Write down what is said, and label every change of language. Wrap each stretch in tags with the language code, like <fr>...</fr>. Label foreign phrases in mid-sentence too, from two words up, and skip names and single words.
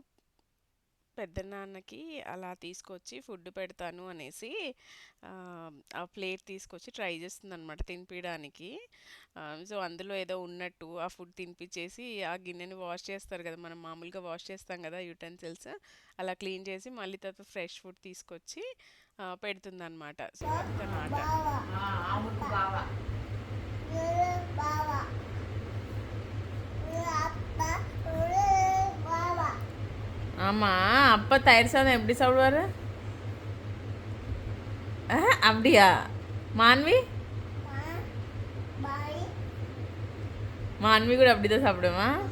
<te>తను పెద్దనాన్నకి అలా తీసుకొచ్చి ఫుడ్ పెడతాను అనేసి ఆ, ఆ ప్లేట్ తీసుకొచ్చి ట్రై చేస్తుందనమాట తినిపించడానికి. సో అందులో ఏదో ఉన్నట్టు ఆ ఫుడ్ తినిపించేసి ఆ గిన్నెని వాష్ చేస్తారు కదా, మనం మామూలుగా వాష్ చేస్తాం కదా యూటెన్సిల్స్, అలా క్లీన్ చేసి మళ్ళీ తర్వాత</te> <en>fresh food</en> <te>తీసుకొచ్చి పెడుతుందన్నమాట. సో అది తన ఆట.</te> <ta>ஆமா அப்பா தயிர் சாதம் எப்படி சாப்பிடுவாரு? அப்படியா? மான்வி மான்வி கூட அப்படிதான் சாப்பிடுவா?</ta>